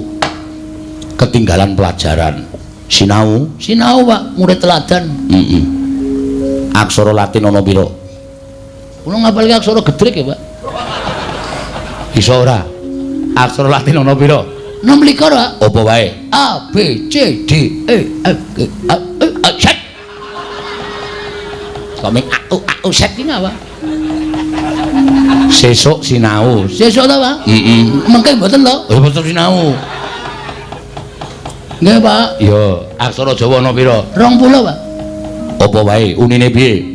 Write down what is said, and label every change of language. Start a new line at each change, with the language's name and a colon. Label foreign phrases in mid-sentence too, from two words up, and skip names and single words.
Javanese: Ketinggalan pelajaran. Sinau. Sinau Pak, murid teladan. Heeh. Aksara Latin ana pira? Kula ngapalke aksara gedrek ya, Pak. Bisa ora? Aksara Latin ana pira? 26 Pak. Apa wae? A B C D E F G A Z. Komeng au set iki apa? Sesuk sinau. Sesuk ta, Pak? Heeh. Mengke mboten to? Oh, betul sinau. Nggih, Pak. Ya, aksara Jawa ana pira? 20, Pak. Apa wae? Unine piye?